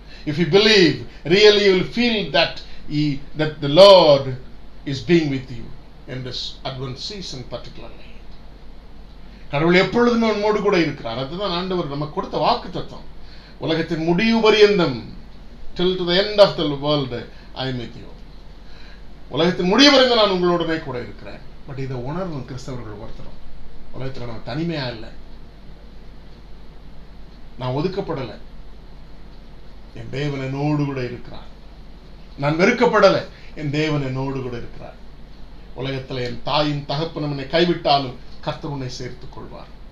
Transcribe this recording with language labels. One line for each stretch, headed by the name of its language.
English: If you believe, really you will feel that that the Lord is being with you in this Advent season particularly.
Tamil: கடவுள் எப்பொழுதுமே நம்மோடு கூட இருக்கிறார். அதுதான் ஆண்டவர் நமக்கு கொடுத்த வாக்குத்தத்தம். உலகத்தின் முடிவு பரியந்தம்,
English: till to the end of the world I am with you.
Tamil: உலகத்தின் முடிவு வரைக்கும் நான் உங்களோடனே கூட இருக்கிறேன். பட் இதை உணர்வும் கிறிஸ்தவர்கள் ஒருத்தரும் உலகத்தில் நான் தனிமையா இல்லை, நான் ஒதுக்கப்படலை, என் தேவன் என்னோடு கூட இருக்கிறார். நான் வெறுக்கப்படலை, என் தேவன் என்னோடு கூட இருக்கிறார். உலகத்தில் என் தாயும் தகப்பனும் என்னை கைவிட்டாலும் கர்த்தர் உன்னை சேர்த்துக் கொள்வார்.